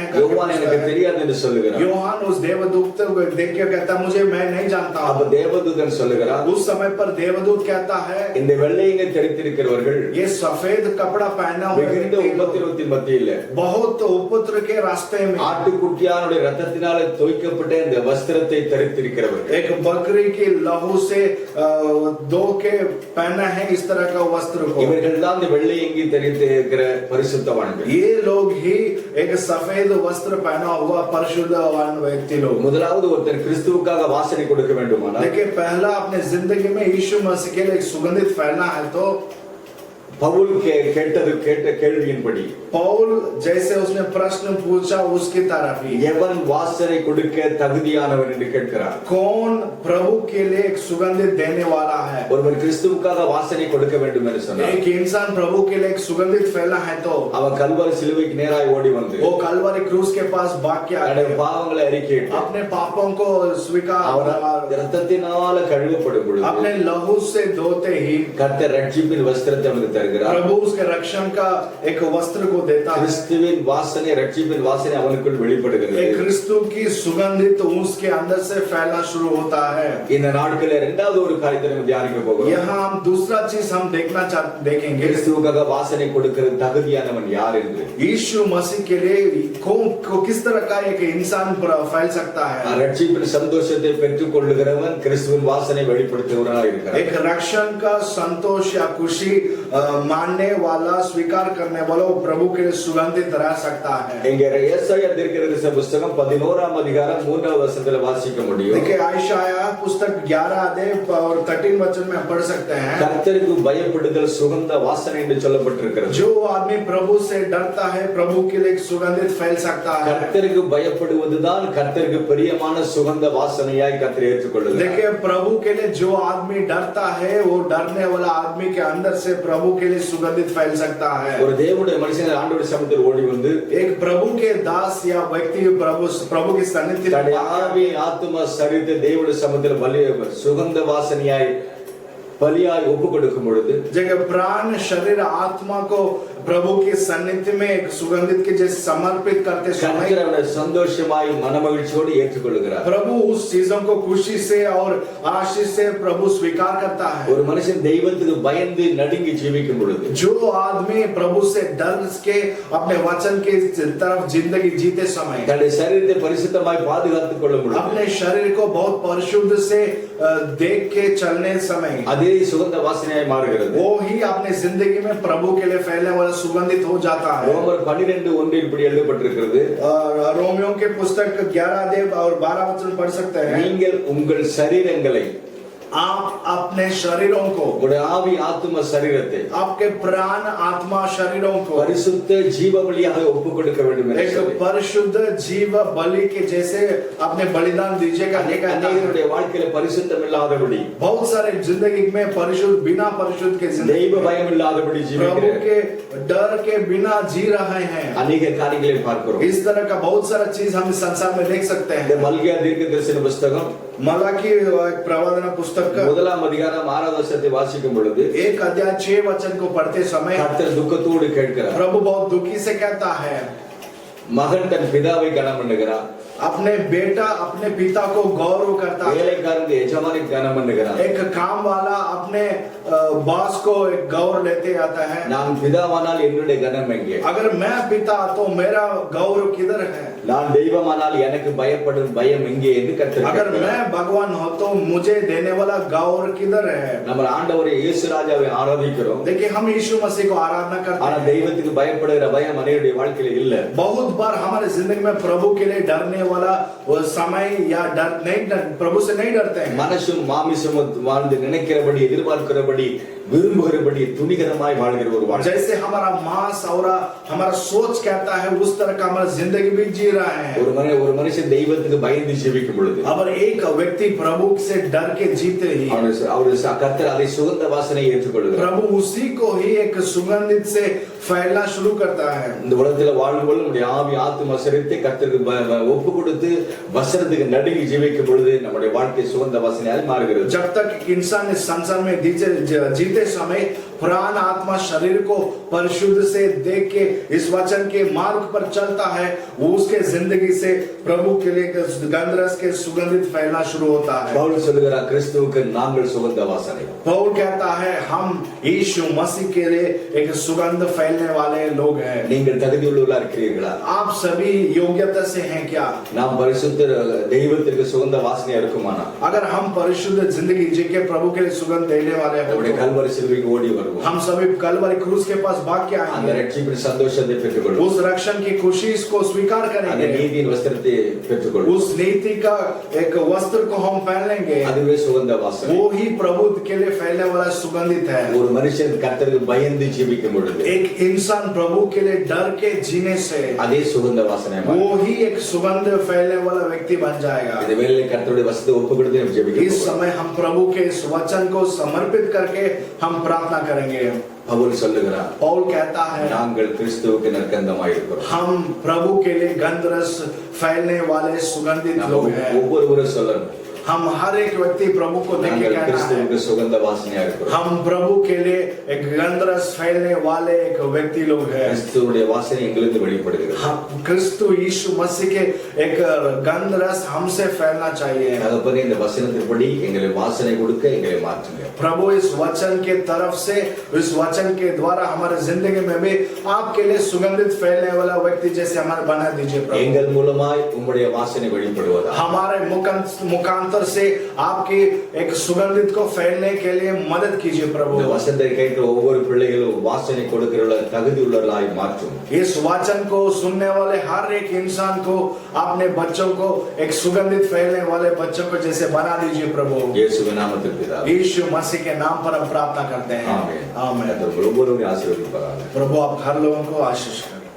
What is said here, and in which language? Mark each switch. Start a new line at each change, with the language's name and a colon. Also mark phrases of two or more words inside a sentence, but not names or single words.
Tamil: யோவான் எனக்கு தெரியாது என்று சொல்லுகிறார்.
Hindi: योहान उस देवदूत को देख के कहता मुझे मैं नहीं जानता
Tamil: அப்ப हूं. தேவதூதன் சொல்லுகிறார்,
Hindi: उस समय पर देवदूत कहता है
Tamil: இந்த வெள்ளை இங்கே தரித்திருக்கிறவர்கள்
Hindi: ये सफेद कपड़ा पहना हुआ
Tamil: மிகுந்த
Hindi: व्यक्ति
Tamil: உபத்திரவத்தின் மத்தியில
Hindi: बहुत उपद्र के रास्ते में
Tamil: ஆட்டுக்குட்டியானுடைய ரத்தத்தினால தோய்க்கப்பட்ட இந்த வஸ்திரத்தை தரித்திருக்கிறவர்கள்
Hindi: एक बकरी की लहू से धो के पहना है इस तरह का वस्त्र को.
Tamil: இவர்கள் தான் இந்த வெள்ளை இங்கே தரித்திருக்கிற பரிசுத்தவான்கள்.
Hindi: ये लोग ही एक सफेद वस्त्र पहना हुआ परिशुद्धवान व्यक्ति लोग.
Tamil: முதலாவது ஒருத்தர் கிறிஸ்துவுக்காக வாசனை கொடுக்க வேண்டுமானால்
Hindi: देखिए पहला अपने जिंदगी में यीशु मसीह के लिए एक सुगंधित फैलना है तो
Tamil: பவுல் கேட்ட கேள்வியின்படி
Hindi: पौल जैसे उसने प्रश्न पूछा उसकी तरफ ही
Tamil: எவன் வாசனை கொடுக்க தகுதியானவன் என்று கேட்கிறார்.
Hindi: कौन प्रभु के लिए एक सुगंधित देने वाला है?
Tamil: ஒருவர் கிறிஸ்துவுக்காக வாசனை கொடுக்க வேண்டும் என்று சொன்னார்.
Hindi: एक इंसान प्रभु के लिए एक सुगंधित फैलना है तो
Tamil: அவன் கல்வாரி சிலுவைக்கு நேராய் ஓடி வந்து
Hindi: वो कलवरी क्रूस के पास भाग के आके
Tamil: தன்னுடைய பாவங்களை அறிக்கையிட்டு
Hindi: अपने पापों को स्वीकार
Tamil: அவர் ரத்தத்தினால கழுவப்படும் பொழுது
Hindi: अपने लहू से धोते ही
Tamil: கர்த்தர் ரட்சிப்பின் வஸ்திரத்தை அவனுக்கு தருகிறார்.
Hindi: प्रभु उसके रक्षण का एक वस्त्र को देता है.
Tamil: கிறிஸ்துவின் வாசனை ரட்சிப்பின் வாசனை அவனுக்குள் வெளிப்படுகிறது.
Hindi: एक क्रिस्तु की सुगंधित उसके अंदर से फैलना शुरू होता है.
Tamil: இந்த நாட்களில் இரண்டாவது ஒரு காரியத்தை நம்ம தியானிக்க போகிறோம்.
Hindi: यहाँ हम दूसरा चीज हम देखेंगे
Tamil: கிறிஸ்துவுக்காக வாசனை கொடுக்கிற தகுதியானவன் யார் என்று.
Hindi: यीशु मसीह के लिए को किस तरह का एक इंसान फैल सकता है?
Tamil: ரட்சிப்பின் சந்தோஷத்தை பெற்றுக் கொள்ளுகிறவன் கிறிஸ்துவின் வாசனை வெளிப்படுத்துகிறவனாக இருக்கிறார்.
Hindi: एक रक्षण का संतोष या खुशी मानने वाला स्वीकार करने वाला वो प्रभु के लिए सुगंधित रह सकता है।
Tamil: இங்க ஏசாயா தீர்க்கதரிசி புஸ்தகம் 11ஆம் அதிகாரம் 3வது வசனத்துல வாசிக்க முடியும்.
Hindi: देखिए आयशाया पुस्तक 11 अध्याय और 13 वचन में पढ़ सकते हैं।
Tamil: கர்த்தருக்கு பயப்படுதல் சுகந்த வாசனை என்று சொல்லப்பட்டிருக்கிறது.
Hindi: जो आदमी प्रभु से डरता है प्रभु के लिए एक सुगंधित फैल सकता है।
Tamil: கர்த்தருக்கு பயப்படுவதுதான் கர்த்தருக்கு பிரியமான சுகந்த வாசனையாய் கர்த்தர் ஏற்றுக்கொள்ளுகிறார்.
Hindi: देखिए प्रभु के लिए जो आदमी डरता है वो डरने वाला आदमी के अंदर से प्रभु के लिए सुगंधित फैल सकता है।
Tamil: ஒரு தேவனுடைய மனுஷன் ஆண்டவர் சமூகத்தில் ஓடி வந்து
Hindi: एक प्रभु के दास या व्यक्ति प्रभु की सन्निधि
Tamil: தன்னுடைய ஆவி ஆத்துமா சரீரத்தை தேவனுடைய சமூகத்தில் பலி சுகந்த வாசனையாய் பலியாய் ஒப்பு கொடுக்கும் பொழுது
Hindi: जगह प्राण शरीर आत्मा को प्रभु की सन्निधि में एक सुगंधित के जैसे समर्पित करते समय
Tamil: கர்த்தர் அவனை சந்தோஷமாய் மனமகிழ்ச்சியோடு ஏற்றுக்கொள்கிறார்.
Hindi: प्रभु उस चीजों को खुशी से और आशीष से प्रभु स्वीकार करता है।
Tamil: ஒரு மனுஷன் தெய்வத்துக்கு பயந்து நடுங்கி ஜீவிக்கும் பொழுது
Hindi: जो आदमी प्रभु से डर के अपने वचन के तरफ जिंदगी जीते समय
Tamil: தன்னுடைய சரீரத்தை பரிசுத்தமாய் பாதுகாத்துக் கொள்ளும் பொழுது
Hindi: अपने शरीर को बहुत परिशुद्ध से देख के चलने समय
Tamil: அதே சுகந்த வாசனையாய் மாறுகிறது.
Hindi: वो ही अपने जिंदगी में प्रभु के लिए फैलने वाला सुगंधित हो जाता है।
Tamil: ரோமர் 12:1 இப்படி எழுதப்பட்டிருக்கிறது.
Hindi: रोमियो के पुस्तक 11 अध्याय और 12 वचन पढ़ सकते हैं।
Tamil: நீங்கள் உங்கள் சரீரங்களை
Hindi: आप अपने शरीरों को
Tamil: உங்களுடைய ஆவி ஆத்தும சரீரத்தை
Hindi: आपके प्राण आत्मा शरीरों को
Tamil: பரிசுத்த ஜீவ பலியாக ஒப்புக் கொடுக்க வேண்டும் என்று
Hindi: एक
Tamil: சொல்லி
Hindi: परिशुद्ध जीव बलि के जैसे अपने बलिदान दीजिएगा।
Tamil: அநேகருடைய வாழ்க்கையில பரிசுத்தம் இல்லாதபடி
Hindi: बहुत सारे जिंदगी में परिशुद्ध बिना परिशुद्ध के जिंदगी
Tamil: தெய்வ பயம் இல்லாதபடி
Hindi: प्रभु
Tamil: ஜீவிக்கிற
Hindi: के डर के बिना जी रहे हैं।
Tamil: அநேக காரியங்களை பார்க்கிறோம்.
Hindi: इस तरह का बहुत सारा चीज हम इस संसार में देख सकते
Tamil: இந்த
Hindi: हैं।
Tamil: மல்கியா தீர்க்கதரிசன புஸ்தகம்
Hindi: मलाकी एक प्रवादन पुस्तक का
Tamil: 1ஆம் அதிகாரம் 6வது வசனத்தை வாசிக்கும் பொழுது
Hindi: 1 अध्याय 6 वचन को पढ़ते समय
Tamil: கர்த்தர் துக்கத்தோடு கேட்கிறார்.
Hindi: प्रभु बहुत दुखी से कहता है
Tamil: மகன் தன் பிதாவை கனம் பண்ணுகிறான்,
Hindi: अपने बेटा अपने पिता को गौरव करता है।
Tamil: வேலைக்காரன் எஜமானை கனம் பண்ணுகிறான்.
Hindi: एक काम वाला अपने बॉस को एक गौरव लेते आता है।
Tamil: நான் பிதாவானால் என்னுடைய கனம் எங்கே?
Hindi: अगर मैं पिता तो मेरा गौरव किधर है?
Tamil: நான் தெய்வமானால் எனக்கு பயப்படும் பயம் எங்கே என்று கர்த்தர்
Hindi: अगर
Tamil: கேட்கிறார்.
Hindi: मैं भगवान हो तो मुझे देने वाला गौरव किधर है?
Tamil: நம்ம ஆண்டவரை இயேசு ராஜாவை ஆராதிக்கிறோம்.
Hindi: देखिए हम यीशु मसीह को आराधना करते
Tamil: ஆனா
Hindi: हैं।
Tamil: தெய்வத்துக்கு பயப்படுகிற பயம் அநேகருடைய வாழ்க்கையில இல்ல.
Hindi: बहुत बार हमारे जिंदगी में प्रभु के लिए डरने वाला वो समय या डर नहीं प्रभु से नहीं डरते हैं।
Tamil: மனசும் மாமிசமும் வாழ்ந்து நினைக்கிறபடி எதிர்பார்க்கிறபடி விரும்புகிறபடி துணிகரமாய் வாழ்கிற ஒரு வாழ்க்கை.
Hindi: जैसे हमारा मांस और हमारा सोच कहता है उस तरह का हमारा जिंदगी भी जी रहा है।
Tamil: ஒரு மனுஷன் தெய்வத்துக்கு பயந்து ஜீவிக்கும் பொழுது
Hindi: अगर एक व्यक्ति प्रभु से डर के जीते ही
Tamil: அவர் கர்த்தர் அதை சுகந்த வாசனையை ஏற்றுக்கொள்கிறார்.
Hindi: प्रभु उसी को ही एक सुगंधित से फैलना शुरू करता है।
Tamil: இந்த உலகத்துல வாழ்வுகள் நம்முடைய ஆவி ஆத்தும சரீரத்தை கர்த்தருக்கு ஒப்பு கொடுத்து வசனத்துக்கு நடுங்கி ஜீவிக்கும் பொழுது நம்முடைய வாழ்க்கை சுகந்த வாசனையாய் மாறுகிறது.
Hindi: जब तक इंसान इस संसार में जीते समय प्राण आत्मा शरीर को परिशुद्ध से देख के इस वचन के मार्ग पर चलता है वो उसके जिंदगी से प्रभु के लिए गंधरस के सुगंधित फैलना शुरू होता है।
Tamil: பவுல் சொல்லுகிறார், கிறிஸ்துவுக்கு நாங்கள் சுகந்த வாசனை.
Hindi: पौल कहता है हम यीशु मसीह के लिए एक सुगंध फैलने वाले लोग हैं।
Tamil: நீங்கள் தகுதியுள்ளவர்களா இருக்கிறீர்களா?
Hindi: आप सभी योग्यता से हैं क्या?
Tamil: நாம் பரிசுத்த தெய்வத்திற்கு சுகந்த வாசனையா இருக்குமானா
Hindi: अगर हम परिशुद्ध जिंदगी जी के प्रभु के लिए सुगंध देने वाले
Tamil: நம்முடைய
Hindi: हैं
Tamil: கல்வரி சிலுவைக்கு ஓடி வருவோம்.
Hindi: हम सभी कलवरी क्रूस के पास भाग के
Tamil: அந்த
Hindi: आएंगे।
Tamil: ரட்சிப்பின் சந்தோஷத்தை பெற்றுக்கொள்வோம்.
Hindi: उस रक्षण की खुशी को स्वीकार
Tamil: அந்த
Hindi: करेंगे।
Tamil: நீதியின் வஸ்திரத்தை பெற்றுக்கொள்வோம்.
Hindi: उस नीति का एक वस्त्र को हम पहनेंगे।
Tamil: அதுவே சுகந்த வாசனை.
Hindi: वो ही प्रभु के लिए फैलने वाला सुगंधित है।
Tamil: ஒரு மனுஷன் கர்த்தருக்கு பயந்து ஜீவிக்கும் பொழுது
Hindi: एक इंसान प्रभु के लिए डर के जीने से
Tamil: அதே சுகந்த வாசனை
Hindi: वो ही एक सुगंध फैलने वाला व्यक्ति बन जाएगा।
Tamil: இந்த வேளையிலே கர்த்தருடைய வசனத்தை ஒப்பு கொடுத்து நம்ம ஜெபிக்க
Hindi: इस
Tamil: போகிறோம்.
Hindi: समय हम प्रभु के इस वचन को समर्पित करके हम प्रार्थना करेंगे।
Tamil: பவுல் சொல்லுகிறார்,
Hindi: पौल कहता है
Tamil: நாங்கள் கிறிஸ்துவுக்கு நற்கந்தமாய் இருக்கிறோம்.
Hindi: हम प्रभु के लिए गंधरस फैलने वाले सुगंधित
Tamil: நம்ம
Hindi: लोग हैं।
Tamil: ஒவ்வொருவரும் சொல்லணும்,
Hindi: हम हर एक व्यक्ति प्रभु को देख के
Tamil: நாங்கள்
Hindi: कहना है
Tamil: கிறிஸ்துவுக்கு சுகந்த வாசனையா இருக்கிறோம்.
Hindi: हम प्रभु के लिए एक गंधरस फैलने वाले एक व्यक्ति लोग हैं।
Tamil: கிறிஸ்துவுடைய வாசனை எங்களுக்கு வெளிப்படுகிறது.
Hindi: हम क्रिस्तु यीशु मसीह के एक गंधरस हमसे फैलना चाहिए।
Tamil: தகப்பனே, இந்த வசனத்தின்படி எங்களை வாசனை கொடுக்க எங்களை மாற்றுங்க.
Hindi: प्रभु इस वचन के तरफ से इस वचन के द्वारा हमारे जिंदगी में भी आपके लिए सुगंधित फैलने वाला व्यक्ति जैसे हमारे बना दीजिए प्रभु।
Tamil: எங்கள் மூலமாய் உம்முடைய வாசனை வெளிப்படுவதா
Hindi: हमारे मुखांतर अंतर से आपकी एक सुगंधित को फैलने के लिए मदद कीजिए प्रभु।
Tamil: இந்த வசனத்தை கேட்கிற ஒவ்வொரு பிள்ளைகளும் வாசனை கொடுக்கிற தகுதி உள்ளவர்களாய் மாற்றும்.
Hindi: इस वचन को सुनने वाले हर एक इंसान को अपने बच्चों को एक सुगंधित फैलने वाले बच्चों को जैसे बना दीजिए प्रभु।
Tamil: இயேசுவின் நாமத்தில் பிதாவே.
Hindi: यीशु मसीह के नाम पर हम प्रार्थना करते हैं।
Tamil: ஆமென்.
Hindi: आमीन।
Tamil: கர்த்தர் ஒவ்வொருவரையும் ஆசீர்வதிப்பாராக.
Hindi: प्रभु आप हर लोगों को आशीष करें।